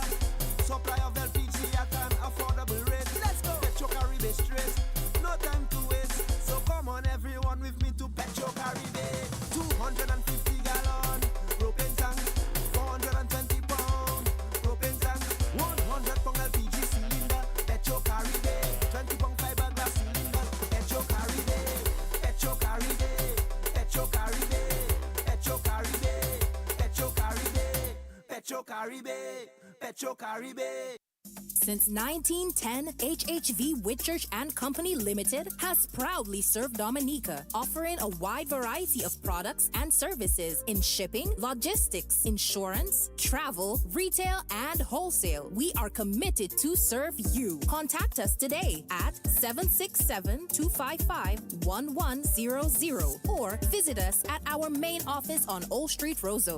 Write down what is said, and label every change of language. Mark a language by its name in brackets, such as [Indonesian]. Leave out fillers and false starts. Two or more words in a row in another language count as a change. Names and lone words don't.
[English] Supply of LPG at an affordable rate. Let's go. Petro Caribe straight. No time to waste. So come on everyone with me to Petro Caribe. 250 gallon propane tank. 420 pound propane tank. 100 pound LPG cylinder. Petro Caribe. 20 pound fiberglass cylinder. Petro Caribe. Petro Caribe. Petro Caribe. Petro Caribe. Petro Caribe, Petro Caribe. Since 1910, HHV Whitchurch and Company Limited has proudly served Dominica, offering a wide variety of products and services in shipping, logistics, insurance, travel, retail, and wholesale. We are committed to serve you. Contact us today at 767-255-1100 or visit us at our main office on Old Street, Roseau.